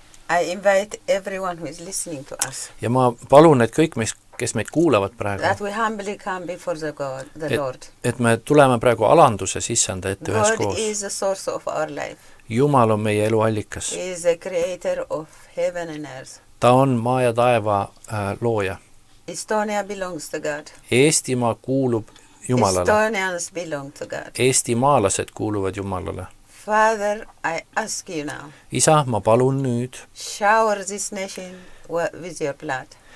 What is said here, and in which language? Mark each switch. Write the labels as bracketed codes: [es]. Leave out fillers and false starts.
[en] I invite everyone who is listening to us [et] Ja ma palun, et kõik, kes meid kuulavad praegu, [en] that we humbly come before the Lord. [et] et me tuleme praegu alanduse sissanda ette [en] God [et] üheskoos. [en] is the source of our life. [et] Jumal on meie elu allikas. [en] He is the creator of heaven and earth. [et] Ta on maa ja taeva looja. [en] Estonia belongs to God. [et] Eestimaa kuulub Jumalale. [en] Estonians belong to God. [et] Eestimaalased kuuluvad Jumalale. [en] Father, I ask you now, [et] Isa, ma palun nüüd, [en] shower this nation with your blood.